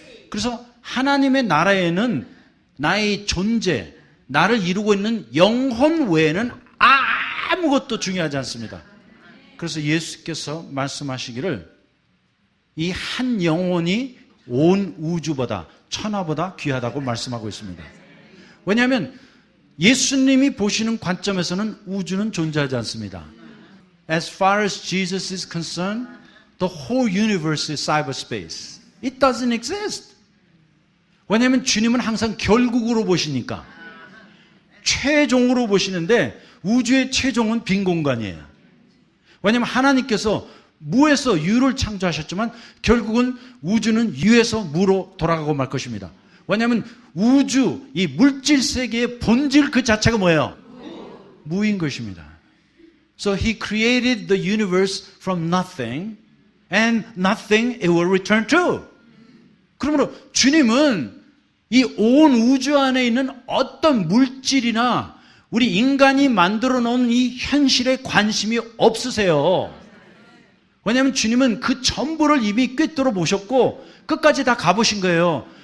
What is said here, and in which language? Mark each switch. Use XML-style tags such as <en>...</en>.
<ko>그래서 하나님의 나라에는 나의 존재, 나를 이루고 있는 영혼 외에는 아무것도 중요하지 않습니다. 그래서 예수께서 말씀하시기를 이 한 영혼이 온 우주보다 천하보다 귀하다고 말씀하고 있습니다. 왜냐하면 예수님이 보시는 관점에서는 우주는 존재하지 않습니다.</ko> <en>As far as Jesus is concerned, the whole universe is cyberspace. It doesn't exist.</en> <ko>왜냐하면 주님은 항상 결국으로 보시니까 최종으로 보시는데 우주의 최종은 빈 공간이에요. 왜냐하면 하나님께서 무에서 유를 창조하셨지만 결국은 우주는 유에서 무로 돌아가고 말 것입니다. 왜냐하면 우주, 이 물질 세계의 본질 그 자체가 뭐예요? 무인 것입니다.</ko> <en>So he created the universe from nothing and nothing it will return to.</en> <ko>그러므로 주님은 이 온 우주 안에 있는 어떤 물질이나 우리 인간이 만들어 놓은 이 현실에 관심이 없으세요. 왜냐하면 주님은 그 전부를 이미 꿰뚫어 보셨고 끝까지 다 가보신 거예요.</ko>